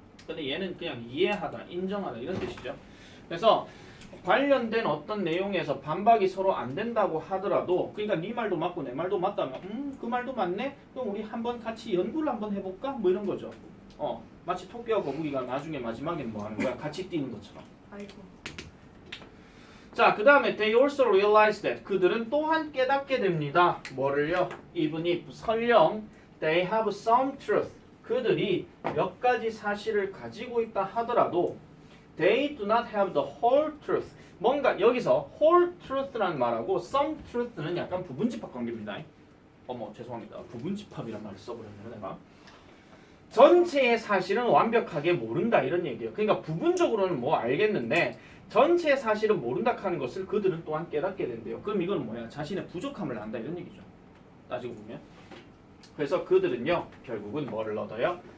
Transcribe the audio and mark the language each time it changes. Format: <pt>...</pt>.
<ko>근데 얘는 그냥 이해하다, 인정하다 이런 뜻이죠. 그래서 관련된 어떤 내용에서 반박이 서로 안 된다고 하더라도 그러니까 네 말도 맞고 내 말도 맞다면 그 말도 맞네? 그럼 우리 한번 같이 연구를 한번 해볼까? 뭐 이런 거죠. 마치 토끼와 거북이가 나중에 마지막에는 뭐 하는 거야? 같이 뛰는 것처럼. 아이고. 자, 그 다음에</ko> <en>they also realize that</en> <ko>그들은 또한 깨닫게 됩니다. 뭐를요?</ko> <en>even if</en> <ko>설령</ko> <en>they have some truth</en> <ko>그들이 몇 가지 사실을 가지고 있다 하더라도</ko> <en>they do not have the whole truth</en> <ko>뭔가 여기서</ko> <en>whole truth라는 말하고 some truth는</en> <ko>약간 부분집합 관계입니다. 어머 죄송합니다. 부분집합이란 말을 써버렸네요 내가. 전체의 사실은 완벽하게 모른다 이런 얘기예요. 그러니까 부분적으로는 뭐 알겠는데 전체의 사실은 모른다 하는 것을 그들은 또한 깨닫게 된대요. 그럼 이건 뭐야? 자신의 부족함을 안다 이런 얘기죠. 따지고 보면. 그래서 그들은요 결국은 뭐를 얻어요?</ko>